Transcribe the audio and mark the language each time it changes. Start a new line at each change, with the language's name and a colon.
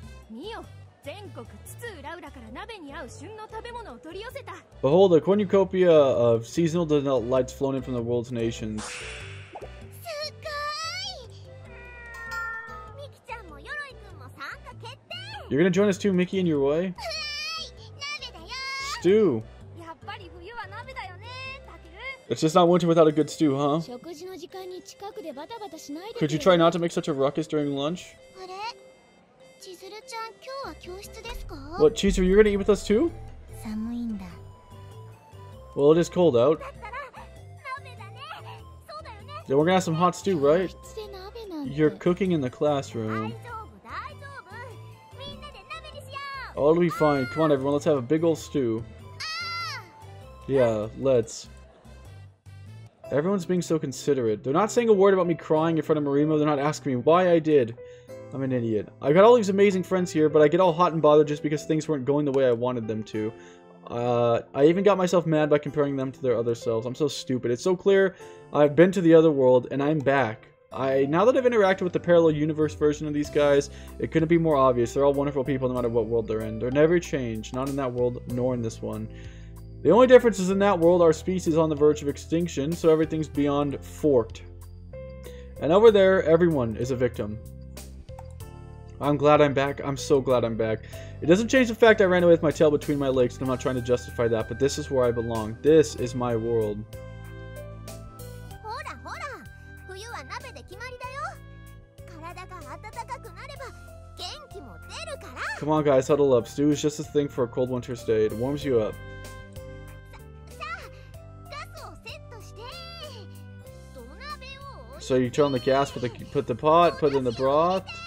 Japanese: 見よ、全国津々浦々から鍋に合う旬の食べ物を取り寄せた。
English: Behold, a cornucopia of seasonal delights flown in from the world's nations.
Japanese: すごーいミキちゃんもヨロイくんも参加決定
English: You're gonna join us too, Mickey, in your way?
Japanese: 鍋だよ
English: Stew.
Japanese: やっぱり冬は鍋だよね、タケル。
English: It's just not winter without a good stew, huh?
Japanese: 食事の時間に近くでバタバタしないで
English: Could you try not to make such a ruckus during lunch?
Japanese: あれ千鶴ちゃん今日は教室ですか
English: What, Cheeser, you're gonna eat with us too?
Japanese: 寒いんだ
English: Well, it is cold out.
Japanese: だったら鍋だねそうだよね
English: Then we're gonna have some hot stew, right?
Japanese: 教室で鍋なんて
English: You're cooking in the classroom.
Japanese: 丈夫大丈夫みんなで鍋にしよう
English: Oh, it'll be fine. Come on, everyone, let's have a big old stew. Yeah, let's. Everyone's being so considerate. They're not saying a word about me crying in front of Marimo. They're not asking me why I did. I'm an idiot. I got all these amazing friends here, but I get all hot and bothered just because things weren't going the way I wanted them to. I even got myself mad by comparing them to their other selves. I'm so stupid. It's so clear I've been to the other world, and I'm back. Now that I've interacted with the parallel universe version of these guys, it couldn't be more obvious. They're all wonderful people no matter what world they're in. They're never changed, not in that world, nor in this one. The only difference is in that world, our species is on the verge of extinction, so everything's beyond forked. And over there, everyone is a victim. I'm glad I'm back. I'm so glad I'm back. It doesn't change the fact I ran away with my tail between my legs, and I'm not trying to justify that, but this is where I belong. This is my world.
Japanese: ほらほら冬は鍋で決まりだよ体が温かくなれば元気も出るから
English: Come on, guys, huddle up. Stew is just a thing for a cold winter's day. It warms you up.
Japanese: さあガスをセットして土鍋を置いて
English: So you turn on the gas, put the pot, put in the broth.